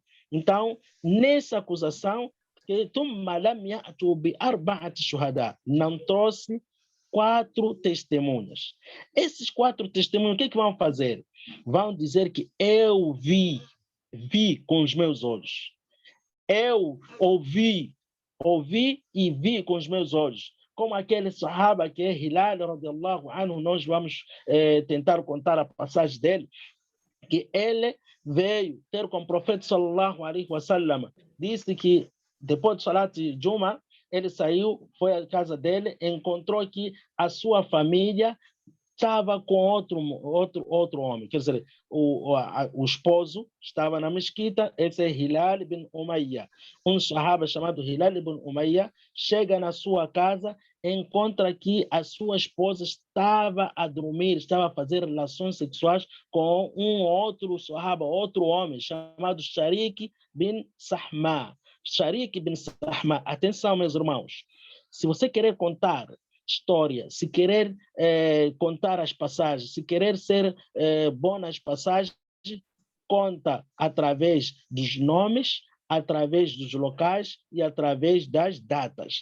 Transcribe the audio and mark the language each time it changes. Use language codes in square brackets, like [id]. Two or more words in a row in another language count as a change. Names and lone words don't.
[pt] Então, nessa acusação, não trouxe 4 testemunhas. Esses 4 testemunhas, o que vão fazer? Vão dizer que eu vi com os meus olhos. Eu ouvi e vi com os meus olhos. Como aquele sahaba que é Hilal, [ar] رضي الله عنه, [pt] nós vamos tentar contar a passagem dele, que ele veio ter com o profeta [ar] صلى الله عليه وسلم, [pt] disse que depois de [ar] صلاة الجمعة, [pt] ele saiu, foi à casa dele, encontrou que a sua família estava com outro homem, quer dizer, o esposo estava na mesquita, esse é Hilal ibn Umayya. Um sahaba chamado Hilal ibn Umayya chega na sua casa, encontra que a sua esposa estava a dormir, estava a fazer relações sexuais com um outro sahaba, outro homem, chamado Sharik bin Sahma. Sharik bin Sahma, atenção, meus irmãos, se você querer contar história, se querer contar as passagens, se querer ser bom nas passagens, conta através dos nomes, através dos locais e através das datas.